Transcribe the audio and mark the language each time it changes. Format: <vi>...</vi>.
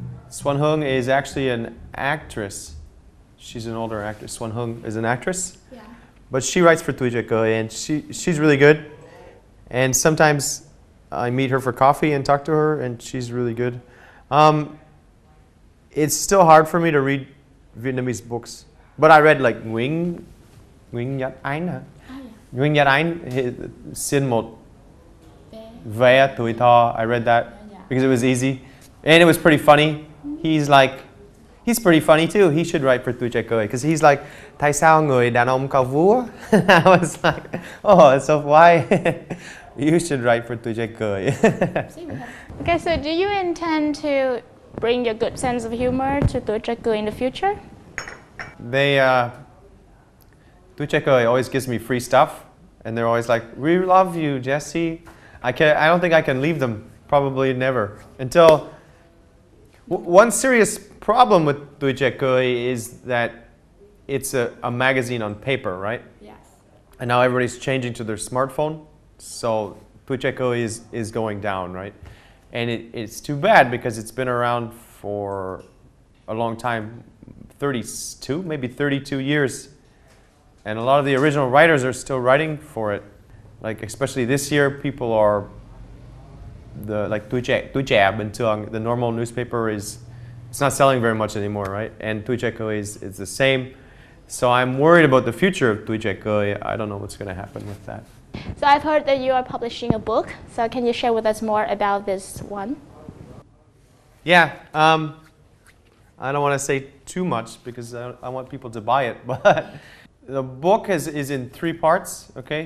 <en>Xuân Hương is actually an actress. She's an older actress. Xuân Hương is an actress. Yeah. But she writes for Tuổi Trẻ Cười, and she's really good. And sometimes I meet her for coffee and talk to her, and she's really good. It's still hard for me to read Vietnamese books. But I read like Nguyễn Nhật Ánh. Nguyễn Nhật Ánh, xin một vé tuổi thơ. I read that. because it was easy. And it was pretty funny. He's pretty funny too. He should write for Tuổi Cười because he's like,</en> <vi>tại sao người đàn ông có vú?</vi> <en>I was like, oh, so why? You should write for Tuổi Cười. Okay, so do you intend to bring your good sense of humor to Tuổi Cười in the future? Tuổi Cười always gives me free stuff, and they're always like, "We love you, Jesse." I don't think I can leave them. Probably never. Until one serious problem with Tuổi Cười is that it's a magazine on paper, right? Yes. And now everybody's changing to their smartphone, so Tuổi Cười is going down, right? And it's too bad because it's been around for a long time, 32, maybe 32 years. And a lot of the original writers are still writing for it. Like especially this year, people are Tuổi Trẻ</en> <vi>bình thường,</vi> <en>the normal newspaper it's not selling very much anymore, right? And Tuổi Cười is the same. So I'm worried about the future of Tuổi Cười. I don't know what's going to happen with that. So I've heard that you are publishing a book. So can you share with us more about this one? Yeah. I don't want to say too much because I want people to buy it, but the book is in 3 parts, okay?</en>